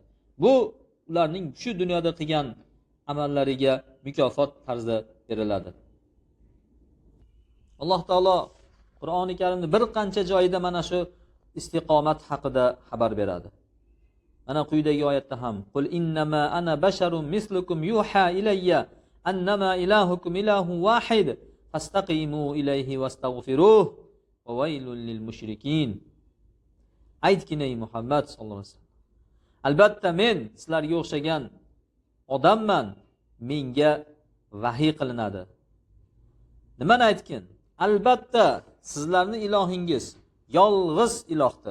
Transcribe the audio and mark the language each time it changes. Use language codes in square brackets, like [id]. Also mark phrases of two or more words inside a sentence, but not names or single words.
[uz] Bu ularning shu dunyoda qilgan amallariga mukofot tarzda beriladi. Alloh taolo Qur'oni Karimda bir qancha joyida mana shu istiqomat haqida xabar beradi. Mana quyidagi oyatda ham: [ar] "قل إنما أنا بشر مثلكم يوحى إلي أنما إلهكم إله واحد فاستقيموا إليه واستغفروه وويل للمشركين." [uz] Aytgin ey Muhammad [ar] صلى الله عليه وسلم, [uz] albatta men sizlarga o'xshagan odamman, menga vahiy qilinadi. Nimani aytgin? Albatta sizlarning ilohingiz yolg'iz ilohdir.